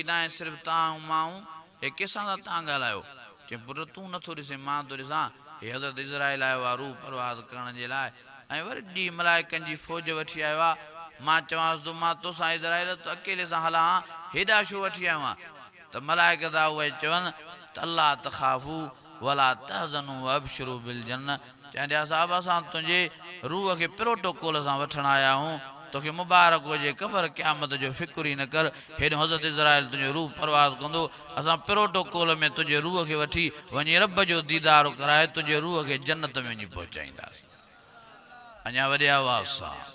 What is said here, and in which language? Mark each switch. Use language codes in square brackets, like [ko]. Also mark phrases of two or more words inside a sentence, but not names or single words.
[sd] न आहे सिर्फ़ु तव्हां ऐं मां हे कंहिंसां था तव्हां ॻाल्हायो चई पुट तूं नथो ॾिसे मां थो ॾिसां हे हज़रत इज़राइल आयो आहे रूह परवाज़ करण जे लाइ ऐं वरी ॾींहुं मलाइकनि जी फ़ौज वठी आयो आहे मां चवांसि थो मां तोसां इज़राइल त अकेले सां हलां हेॾा छो वठी आयो आहियां त मलाइक था उहे चवनि त [ar] ألا تخافوا ولا تحزنوا وأبشروا بالجنة [sd] चवंदा साहिब असां तुंहिंजे रूह खे प्रोटोकॉल सां वठण आया आहियूं तोखे मुबारक हुजे क़बर क़यामत जो फ़िक्र ई न कर हेॾो हज़रत इज़राइल तुंहिंजो रूह परवाज़ कंदो असां प्रोटोकॉल में तुंहिंजे रूह खे वठी वञी रब जो दीदार कराए तुंहिंजे रूह खे जन्नत में वञी पहुचाईंदासीं अञा वॾे आवाज़ सां